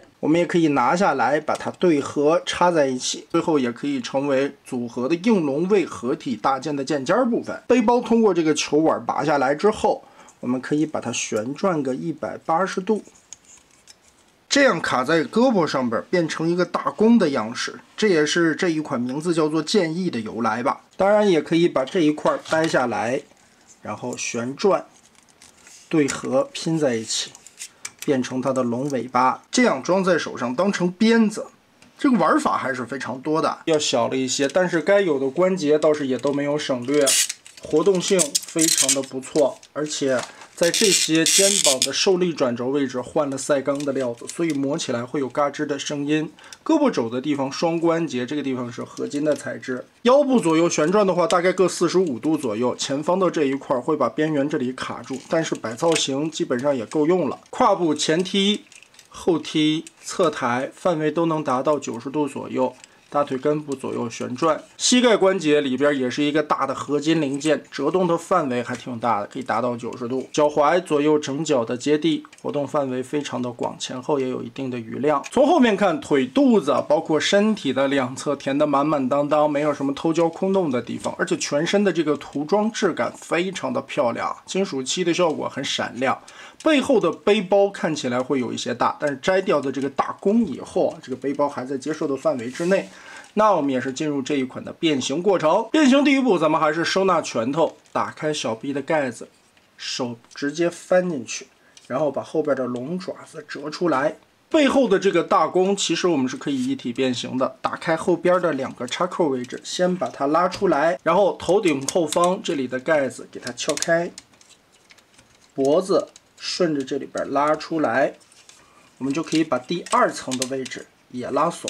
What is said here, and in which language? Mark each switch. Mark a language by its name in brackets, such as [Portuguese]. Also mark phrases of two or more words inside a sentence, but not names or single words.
[Chinese] 我們也可以拿下來，把它对合插在一起，最后也可以成為組合的映龍衛合體大劍的劍尖部分。背包通過這個球碗拔下來之後，我們可以把它旋轉個180度，這樣卡在胳膊上邊，變成一個大弓的樣式。這也是這一款名字叫做劍翼的由來吧。當然也可以把這一塊掰下來，然後旋轉对合拼在一起，变成它的龙尾巴，这样装在手上当成鞭子。这个玩法还是非常多的，要小了一些，但是该有的關節倒是也都沒有省略，活動性非常的不錯，而且在這些肩膀的受力轉軸位置換了賽鋼的料子，所以磨起來會有嘎吱的聲音。胳膊肘的地方雙關節這個地方是合金的材質。腰部左右旋轉的話，大概各45度左右，前方的這一塊會把邊緣這裡卡住，但是擺造型基本上也夠用了。胯部前踢、後踢、側抬範圍都能達到90度左右。大腿根部左右旋轉，膝蓋關節裡邊也是一個大的合金零件，折動的範圍還挺大的，可以達到90度。腳踝左右整腳的接地，活動範圍非常的廣，前後也有一定的餘量。從後面看，腿、肚子包括身體的兩側填得滿滿當當，沒有什麼偷焦空洞的地方，而且全身的這個塗裝質感非常的漂亮，金屬漆的效果很閃亮。背後的背包看起來會有一些大，但是摘掉的這個大弓以後啊，这个背包還在接受的範圍之內。那我們也是進入這一款的變形過程。變形第一步，咱們還是收納拳頭，打開小臂的蓋子，手直接翻進去，然後把後邊的龍爪子折出來。背後的這個大弓，其實我們是可以一體變形的。打開後邊的兩個插扣位置，先把它拉出來，然後頭頂後方這裡的蓋子給它撬開，脖子順着這裡邊拉出來，我們就可以把第二層的位置也拉慫。